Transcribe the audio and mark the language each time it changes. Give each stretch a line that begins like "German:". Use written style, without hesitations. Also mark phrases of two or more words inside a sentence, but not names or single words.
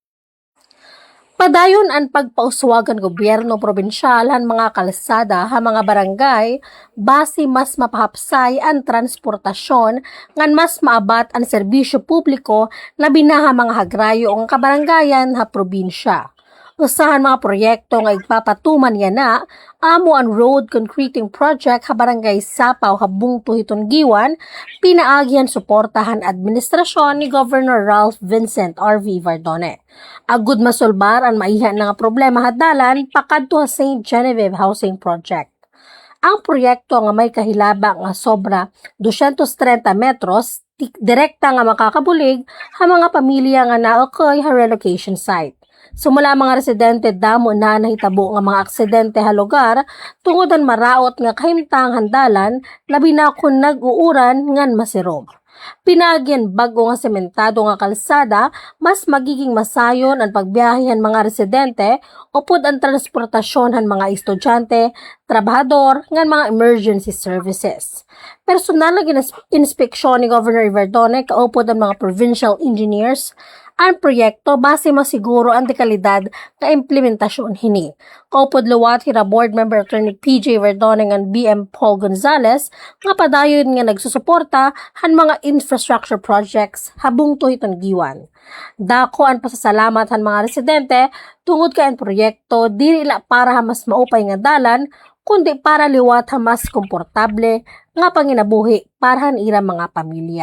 Waray: Padayon ang pagpauswagan gobyerno probinsyal han mga kalsada ha mga barangay base mas mapahapsay ang transportasyon ngan mas maabat ang serbisyo publiko labi na ha mga hagrayo ang kabarangayan ha probinsya. Usahan mga proyekto nga igpapatuman yan na amo ang
English: road concreting project
Waray: ha barangay Sapaw habungto hiton giwan pinaagihan suportahan administrasyon ni Governor Ralph Vincent R.V. Vardone. Agud masulbar ang maihan nga problema hadalan pakadto sa St. Genevieve Housing Project. Ang proyekto nga may kahilaba nga sobra 230 metros direkta nga makakabulig ha mga pamilya nga naokoy ha relocation site. Sumula mga residente damo na nahitabo nga mga aksidente ha lugar tungod ang maraot nga kahimtang handalan labi na kung nag-uuran ngan masirom. Pinagyan bago nga sementado nga kalsada, mas magiging masayon ang pagbiyahe mga residente upod ang transportasyon han mga estudyante, trabahador ngan mga
English: emergency services.
Waray: Personal na inspeksyon ni Governor Vardone kaupod ang mga
English: provincial engineers
Waray: ang proyekto base masiguro ang dekalidad nga implementasyon hini. Kaupod luwat hira
English: board member attorney
Waray: PJ Verdoneng and BM Paul Gonzales nga padayon nga nagsusuporta han mga
English: infrastructure projects
Waray: habung to iton giwan. Dako ang pasasalamat han mga residente tungod kay ang proyekto dili la para mas maupay nga dalan kundi para liwat mas komportable nga panginabuhi para han ira mga pamilya.